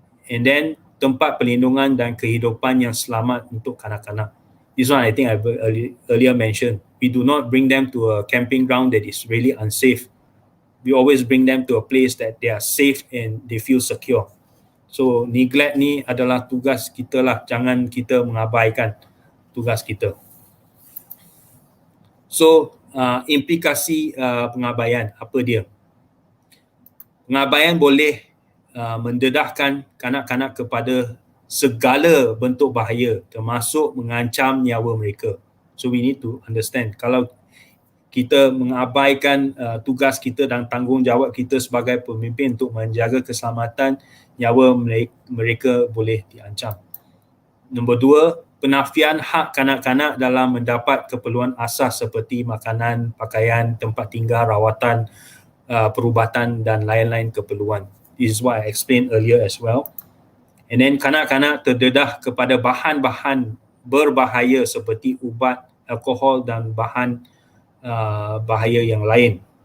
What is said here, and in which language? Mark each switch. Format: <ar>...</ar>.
<en>And then</en> <ms>tempat perlindungan dan kehidupan yang selamat untuk kanak-kanak.</ms> <en>This one I think I earlier mentioned. We do not bring them to a camping ground that is really unsafe. We always bring them to a place that they are safe and they feel secure.</en> <ms>So neglect ni adalah tugas kita lah. Jangan kita mengabaikan tugas kita. So implikasi pengabaian, apa dia? Pengabaian boleh mendedahkan kanak-kanak kepada segala bentuk bahaya, termasuk mengancam nyawa mereka.</ms> <en>So we need to understand,</en> <ms>kalau kita mengabaikan tugas kita dan tanggungjawab kita sebagai pemimpin untuk menjaga keselamatan, nyawa mereka boleh diancam. Nombor 2, penafian hak kanak-kanak dalam mendapat keperluan asas seperti makanan, pakaian, tempat tinggal, rawatan, perubatan dan lain-lain keperluan.</ms> <en>This is what I explained earlier as well. And then</en> <ms>kanak-kanak terdedah kepada bahan-bahan berbahaya seperti ubat, alkohol dan bahan bahaya yang lain.</ms>